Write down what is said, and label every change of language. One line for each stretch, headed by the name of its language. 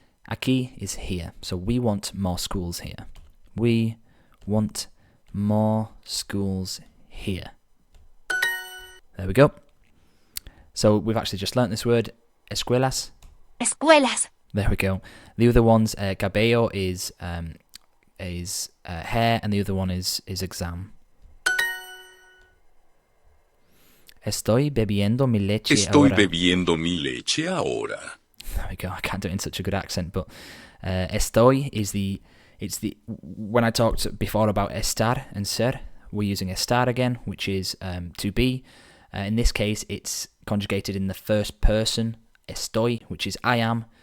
English: Aquí is here. So we want more schools here. We want more schools here. There we go. So we've actually just learnt this word, escuelas.
Spanish: Escuelas.
English: There we go. The other ones, cabello is hair, and the other one is exam.
Spanish: Estoy bebiendo mi leche Estoy ahora. bebiendo mi leche ahora.
English: There we go. I can't do it in such a good accent, but estoy is when I talked before about estar and ser, we're using estar again, which is to be. In this case, it's conjugated in the first person, estoy, which is I am.